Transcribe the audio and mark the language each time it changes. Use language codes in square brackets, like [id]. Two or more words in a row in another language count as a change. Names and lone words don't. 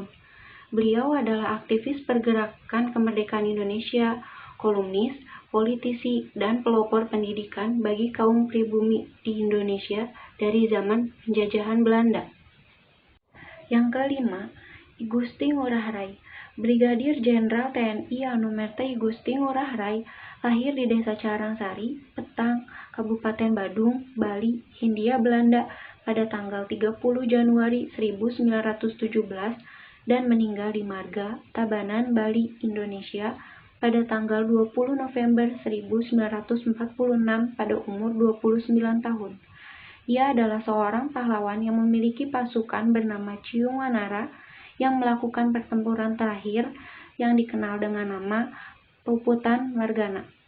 [id] Beliau adalah aktivis pergerakan kemerdekaan Indonesia, kolumnis, politisi, dan pelopor pendidikan bagi kaum pribumi di Indonesia dari zaman penjajahan Belanda. Yang kelima, I Gusti Ngurah Rai. Brigadir Jenderal TNI Anumerta I Gusti Ngurah Rai lahir di Desa Carangsari, Petang, Kabupaten Badung, Bali, Hindia Belanda pada tanggal 30 Januari 1917 dan meninggal di Marga, Tabanan, Bali, Indonesia pada tanggal 20 November 1946 pada umur 29 tahun. Ia adalah seorang pahlawan yang memiliki pasukan bernama Ciung Wanara yang melakukan pertempuran terakhir yang dikenal dengan nama Puputan Margana.